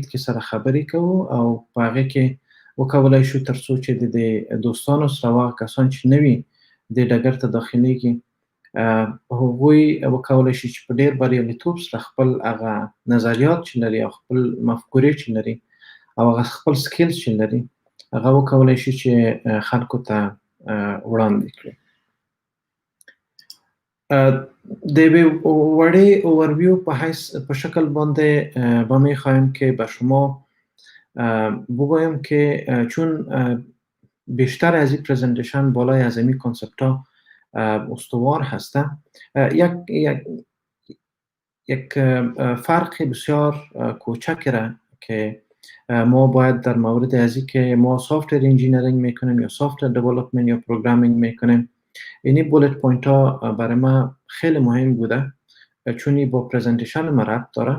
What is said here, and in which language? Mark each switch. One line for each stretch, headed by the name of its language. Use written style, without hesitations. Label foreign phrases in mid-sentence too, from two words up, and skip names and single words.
Pashto: کې سره خبرې کوو او په هغې کې وکولای شو تر څو چې د دوستانو سره هغه کسان چې نوي دې ډګر ته داخلیږي هغوی وکولای شي چې په ډېر بریالیتوب سره خپل هغه نظریات چې لري او خپل مفکورې چې لري او هغه خپل سکلز چې لري هغه وکولای شي چې خلکو ته وړاندې کړي. د یوې وړې اوورویو په شکل باندې
Persian: به میخوایم که به شما بگویم که چون بیشتر از این پرزنتیشن بالای از این کانسپت ها استوار هسته. یک فرق بسیار کوچک را که ما باید در مورد از این که ما
English: software engineering
Persian: میکنیم یا
English: software development
Persian: یا پروگرامینگ میکنیم، اینی
English: bullet point
Persian: ها برای ما خیلی مهم بوده چون با پرزنتیشن ما ربط داره.